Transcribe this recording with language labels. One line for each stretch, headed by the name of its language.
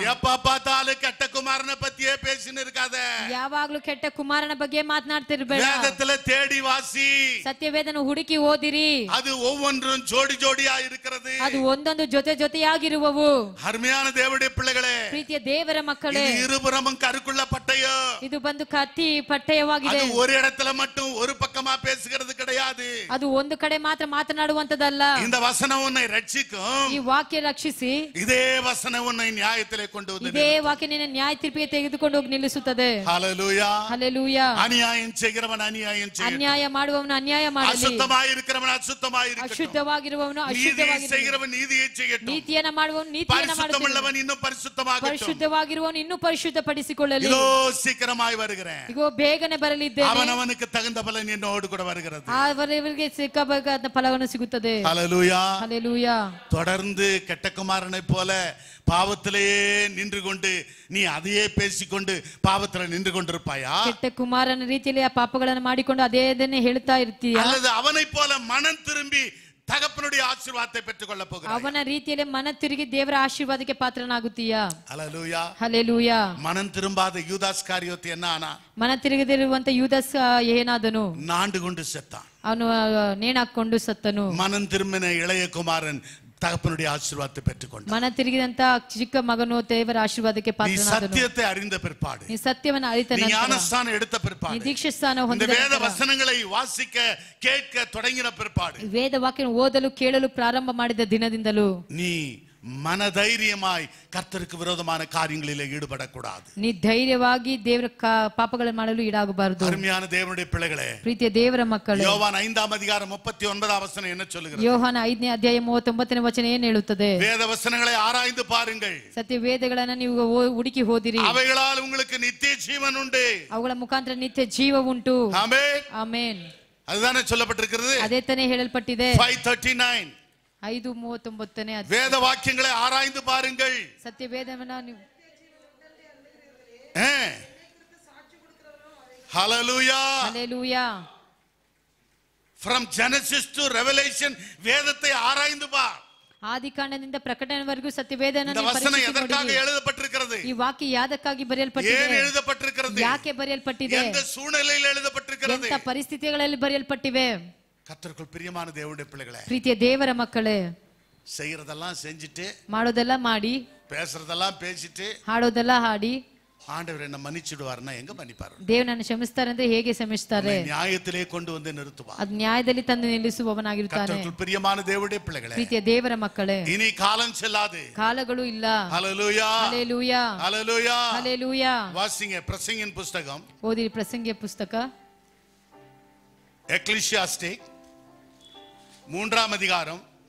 Tamil: எப்ப பார்த்தாலும் கெட்ட குமாரனை பத்தியே பேசின்னு இருக்காத.
Kannada: ಯಾವಾಗಲೂ ಕೆಟ್ಟ ಕುಮಾರನ ಬಗ್ಗೆ ಮಾತನಾಡ್ತಿರ್ಬೇಡ.
Tamil: வேதத்துல தேடி வாசி.
Kannada: ಸತ್ಯವೇದನ ಹುಡುಕಿ ಓದಿರಿ.
Tamil: அது ஒவ்வொன்றும் ஜோடி ஜோடியா இருக்கிறது.
Kannada: ಅದು ಒಂದೊಂದು ಜೊತೆ ಜೊತೆಯಾಗಿರುವವು.
Tamil: அருமையான தேவனுடைய பிள்ளைகளே,
Kannada: ಪ್ರೀತಿಯ ದೇವರ ಮಕ್ಕಳೇ,
Tamil: இது இருபுறமும் கருக்குள்ள பட்டயோ.
Kannada: ಇದು ಬಂದು ಕತ್ತಿ ಪಟ್ಟಯವಾಗಿದೆ.
Tamil: அது ஒரு இடத்துல மட்டும் ஒரு பக்கமா பேசுகிறது கிடையாது.
Kannada: ಅದು ಒಂದು ಕಡೆ ಮಾತ್ರ ಮಾತನಾಡುವಂತದಲ್ಲ.
Tamil: இந்த வசனம் உன்னை ரட்சிக்கும்.
Kannada: ಈ ವಾಕ್ಯ ರಕ್ಷಿಸಿ,
Tamil: இதே வசனம் உன்னை நியாயத்திலே கொண்டு வந்து
Kannada: ಇದೇ ವಾಕ್ಯ ನಿನ್ನ ನ್ಯಾಯ ತೀರ್ಪಿಗೆ ತೆಗೆದುಕೊಂಡು ಹೋಗಿ ನಿಲ್ಲಿಸುತ್ತದೆ.
Tamil: ஹல்லேலூயா.
Kannada: ಹಲ್ಲೆಲೂಯಾ.
Tamil: அநியாயம் செய்கிறவன் அநியாயம் செய்யட்டும்,
Kannada: ಅನ್ಯಾಯ ಮಾಡುವವನು ಅನ್ಯಾಯ ಮಾಡಲಿ,
Tamil: அசுத்தமாய் இருக்கிறவன் அசுத்தமாய் இருக்கட்டும்,
Kannada: ಅಶುದ್ಧವಾಗಿರುವವನು
Tamil: நீதியை
Kannada: ಅಶುದ್ಧವಾಗಿರಲಿ,
Tamil: செய்கிறவன் நீதியை செய்யட்டும்,
Kannada: ನೀತಿಯನ್ನ ಮಾಡುವವನು ನೀತಿಯನ್ನ ಮಾಡಲಿ,
Tamil: பரிசுத்தமுள்ளவன் இன்னும் பரிசுத்தமாகட்டும்.
Kannada: ಪರಿಶುದ್ಧವಾಗಿರುವವನು ಇನ್ನೂ ಪರಿಶುದ್ಧಪಡಿಸಿಕೊಳ್ಳಲಿ.
Tamil: இதோ சீக்கிரமாய் வருகிறேன்,
Kannada: ಇಗೋ ಬೇಗನೆ ಬರಲಿದ್ದೇನೆ,
Tamil: அவனவனுக்கு தகுந்த பலன் என்னோடு கூட வருகிறது.
Kannada: ಅವರವರಿಗೆ ಸಿಕ್ಕಬೇಕಾದ ಫಲವನ್ನು ಸಿಗುತ್ತದೆ.
Tamil: ஹல்லேலூயா.
Kannada: ಹಲ್ಲೆಲೂಯಾ.
Tamil: தொடர்ந்து கெட்ட குமாரனை போல பாவத்திலேயே நின்று கொண்டு நீ அதையே பேசிக்கொண்டு பாவத்துல நின்று கொண்டிருப்பாயா?
Kannada: ಕೆಟ್ಟ ಕುಮಾರನ ರೀತಿಯಲ್ಲಿ ಆ ಪಾಪಗಳನ್ನು ಮಾಡಿಕೊಂಡು ಅದೇದನ್ನೇ ಹೇಳ್ತಾ ಇರ್ತೀಯ?
Tamil: அல்லது அவனை போல மனம் திரும்பி தகப்பனுடைய ஆசீர்வாதத்தை பெற்றுக் கொள்ள போகிறாய்?
Kannada: ಅವನ ರೀತಿಯಲ್ಲಿ ಮನ ತಿರುಗಿ ದೇವರ ಆಶೀರ್ವಾದಕ್ಕೆ ಪಾತ್ರನಾಗುತ್ತೀಯಾ?
Tamil: ஹல்லேலூயா.
Kannada: ಹಲ್ಲೆಲೂಯಾ.
Tamil: மனம் திரும்பாத யூதாஸ் காரியோத்து என்ன ஆனா?
Kannada: ಮನ ತಿರುಗದಿರುವಂತ ಯೂದಸ್ ಏನಾದನು?
Tamil: நாண்டு கொண்டு செத்தான்.
Kannada: ಅವನು ನೇಣಾಕೊಂಡು ಸತ್ತನು.
Tamil: மனம் திரும்பின இளைய குமாரன் தகப்பனுடைய ஆசீர்வாதத்தை பெற்றுக்கொண்டான்.
Kannada: ಮನ ತಿರುಗಿದಂತ ಚಿಕ್ಕ ಮಗನು ದೇವರ ಆಶೀರ್ವಾದಕ್ಕೆ
Tamil: நீ
Kannada: ಪಾತ್ರನಾದನು.
Tamil: சத்தியத்தை அறிந்த பிற்பாடு,
Kannada: ನೀ ಸತ್ಯವನ್ನು ಅರಿತ
Tamil: நீ
Kannada: ನಂತರ,
Tamil: ஞானஸ்தானம் எடுத்த
Kannada: ನೀ
Tamil: பிற்பாடு,
Kannada: ದೀಕ್ಷಾಸ್ನಾನ
Tamil: இந்த
Kannada: ಹೊಂದಿದ
Tamil: வேத
Kannada: ನಂತರ,
Tamil: வசனங்களை வாசிக்க கேட்க தொடங்கின பிற்பாடு,
Kannada: ವೇದ ವಾಕ್ಯ ಓದಲು ಕೇಳಲು ಪ್ರಾರಂಭ ಮಾಡಿದ ದಿನದಿಂದಲೂ
Tamil: நீ மனதைரியமாய் கர்த்தருக்கு விரோதமான காரியங்களிலே ஈடுபடக்கூடாது.
Kannada: ನೀ ಧೈರ್ಯವಾಗಿ ದೇವರ ಪಾಪಗಳನ್ನು ಮಾಡಲು ಈಡಾಗಬಾರದು.
Tamil: அருமையான தேவனுடைய பிள்ளைகளே,
Kannada: ಪ್ರೀತಿಯ ದೇವರ ಮಕ್ಕಳೇ,
Tamil: யோவான் 5ஆம் அதிகாரம் 39ஆம் வசனம் என்ன சொல்லுகிறது?
Kannada: ಯೋಹಾನ 5ನೇ ಅಧ್ಯಾಯ 39ನೇ ವಚನ ಏನು ಹೇಳುತ್ತದೆ?
Tamil: வேத வசனங்களை ஆராய்ந்து பாருங்கள்,
Kannada: ಸತ್ಯ ವೇದಗಳನ್ನ ನೀವು ಹುಡುಕಿ ಓದಿರಿ,
Tamil: அவைகளால் உங்களுக்கு நித்திய ஜீவன் உண்டு.
Kannada: ಅವುಗಳ ಮುಖಾಂತರ ನಿತ್ಯ ಜೀವ ಉಂಟು.
Tamil: ஆமென்.
Kannada: ಆಮೆನ್.
Tamil: அதுதானே சொல்லப்பட்டிருக்கிறது.
Kannada: ಅದೇ ತಾನೇ ಹೇಳಲ್ಪಟ್ಟಿದೆ. 5:39 5:39ನೇ ಅಧ್ಯಾಯ.
Tamil: வேத வாக்கியங்களை ஆராய்ந்து பாருங்கள்.
Kannada: ಸತ್ಯ ವೇದವನ್ನ ನೀವು
Tamil: ஹல்லேலூயா.
Kannada: Hallelujah.
English: From Genesis to Revelation,
Tamil: ವೇದத்தை ಆರಾய்ந்து பார்.
Kannada: ಆದಿಕಾಂಡದಿಂದ ಪ್ರಕಟಣೆವರೆಗೂ ಸತ್ಯವೇದನ
Tamil: இந்த வசனம் எதற்காக எழுதப்பட்டிருக்கிறது?
Kannada: ಈ ವಾಕ್ಯ ಯಾದಕ್ಕಾಗಿ ಬರೆಯಲ್ಪಟ್ಟಿದೆ?
Tamil: ஏன் எழுதப்பட்டிருக்கிறது?
Kannada: ಯಾಕೆ ಬರೆಯಲ್ಪಟ್ಟಿದೆ?
Tamil: எந்த சூழ்நிலையில் எழுதப்பட்டிருக்கிறது?
Kannada: ಎಂತ ಪರಿಸ್ಥಿತಿಗಳಲ್ಲಿ ಬರೆಯಲ್ಪಟ್ಟಿವೆ?
Tamil: கர்த்தருக்குள் பிரியமான தேவனுடைய பிள்ளைகளே,
Kannada: ಪ್ರೀತಿಯ ದೇವರ ಮಕ್ಕಳೇ,
Tamil: செய்யறதெல்லாம் செஞ்சுட்டு,
Kannada: ಮಾಡೋದೆಲ್ಲ ಮಾಡಿ,
Tamil: பேசுறதெல்லாம் பேசிட்டு,
Kannada: ಹಾಡೋದೆಲ್ಲ ಹಾಡಿ,
Tamil: ஆண்டவர் என்ன மன்னிச்சிடுவார்னா எங்க மன்னிப்பாரு?
Kannada: ದೇವನನ್ನು ಕ್ಷಮಿಸ್ತಾರೆ ಅಂದ್ರೆ ಹೇಗೆ ಕ್ಷಮಿಸ್ತಾರೆ?
Tamil: நியாயத்திலே கொண்டு வந்து நிறுத்துவார்.
Kannada: ಅದು ನ್ಯಾಯದಲ್ಲಿ ತಂದು ನಿಲ್ಲಿಸುವವನಾಗಿರುತ್ತಾನೆ.
Tamil: கர்த்தருக்குள் பிரியமான தேவனுடைய பிள்ளைகளே,
Kannada: ಪ್ರೀತಿಯ ದೇವರ ಮಕ್ಕಳೇ,
Tamil: இனி காலம் செல்லாது.
Kannada: ಕಾಲಗಳು ಇಲ್ಲ.
Tamil: ஹல்லேலூயா,
Kannada: ಹಲ್ಲೆಲೂಯಾ,
Tamil: ஹல்லேலூயா,
Kannada: ಹಲ್ಲೆಲೂಯಾ.
Tamil: வாசிங்க பிரசங்கின் புத்தகம்,
Kannada: ಓದಿ ಪ್ರಸಂಗಿಯ ಪುಸ್ತಕ,
Tamil: எக்லிசியாஸ்டிக் 3ஆம் அதிகாரம்